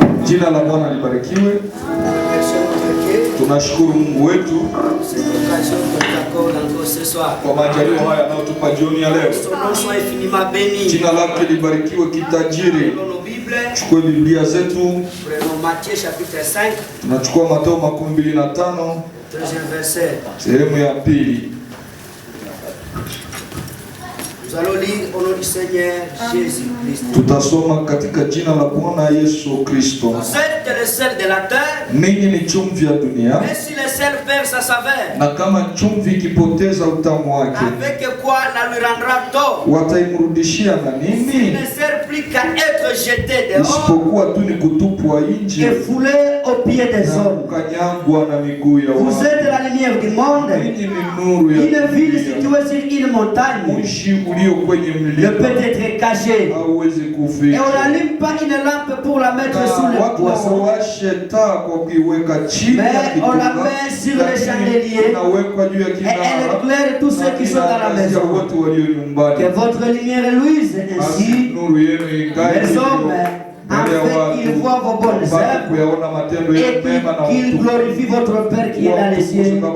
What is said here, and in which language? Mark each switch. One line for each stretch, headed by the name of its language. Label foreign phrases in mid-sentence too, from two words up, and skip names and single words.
Swahili: Jina la Bwana libarikiwe. Tunashukuru Mungu wetu kwa majaliwa haya anayotupa jioni ya leo. Jina lake libarikiwe kitajiri. Chukue Biblia zetu. Tunachukua Mathayo 25 sehemu ya pili.
French: Nous allons lire au nom du Seigneur Jésus-Christ.
Swahili: Tutasoma katika jina la Bwana Yesu Kristo.
French: Vous êtes le sel de la terre.
Swahili: Ninyi ni chumvi ya dunia.
French: Mais si le sel perd sa saveur,
Swahili: na kama chumvi ikipoteza utamu wake,
French: avec quoi la lui rendra tort?
Swahili: Wataimrudishia na nini?
French: Il ne sert plus qu'à être jeté dehors,
Swahili: isipokuwa tu ni kutupwa nje
French: et foulé aux pieds des hommes.
Swahili: Kukanyagwa na miguu ya watu.
French: Vous êtes la lumière du monde.
Swahili: Ninyi ni nuru ya
French: Une ville située sur une montagne ne peut être cachée. Et on n'allume pas une lampe pour la mettre sous le poisson, mais on la met sur le chandelier et elle éclaire tous ceux qui sont dans la maison. Que votre lumière luise ainsi, les hommes, afin qu'ils voient vos bonnes œuvres et qu'ils glorifient votre Père qui est dans les cieux.